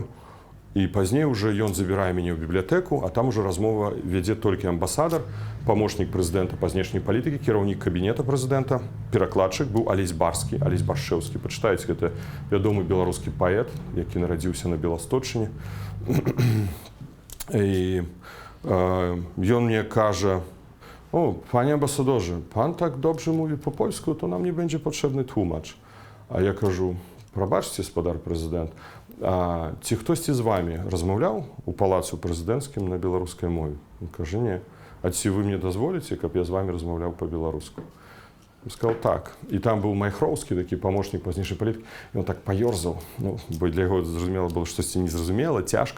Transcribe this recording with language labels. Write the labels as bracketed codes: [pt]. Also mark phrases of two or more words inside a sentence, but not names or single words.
[be] І пазней уже ён забірае мяне ў бібліятэку, а там уже размова вядзе толькі амбасадар, памочнік прэзідэнта па знешняй палітыкі, кіраўнік кабінета прэзідэнта, перакладчык быў Алесь Баршэўскі. Пачытайце, гэта вядомы беларускі паэт, які нарадзіўся на Беласточыне. І ён мне кажа: [pl] "О, пане амбасадорze, пан так добре mówi po polsku, to nam nie będzie potrzebny tłumacz". [be] А я кажу: "Прабачце, спадар прэзідэнт, а ці хтосьці з вами размаўляў у палацу прэзідэнцкім на беларускай мове?" Ён кажа: "Не". "А ці вы мне дазволіце, каб я з вами размаўляў па-беларуску?" Я сказал: "Так". І там быў Майхроўскі, такі памочнік па знешняй палітыкі. Ён так паёрзаў, бо для яго зразумела было штосьці незразумела, цяжка.